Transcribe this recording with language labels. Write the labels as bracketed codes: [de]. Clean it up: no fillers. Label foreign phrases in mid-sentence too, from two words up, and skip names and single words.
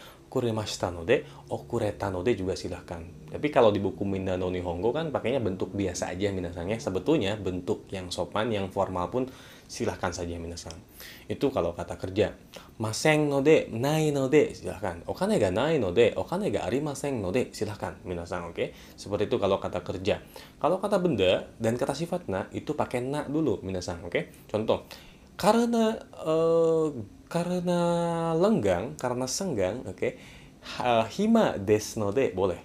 [ja] 遅れましたので、遅れたので juga silahkan. [id] Tapi kalau di buku Minna no Nihongo kan pakainya bentuk biasa aja minasang ya. Sebetulnya bentuk yang sopan, yang formal pun silahkan saja minasang. Itu kalau kata kerja. [ja] ませんので、ないので, silahkan. お金がないので、お金がありませんので, [id] silahkan minasang. Oke, seperti itu kalau kata kerja. Kalau kata benda dan kata sifatna itu pakai na dulu minasang. Oke, contoh. Karena lenggang, karena senggang, oke. [ja] 暇ですので boleh.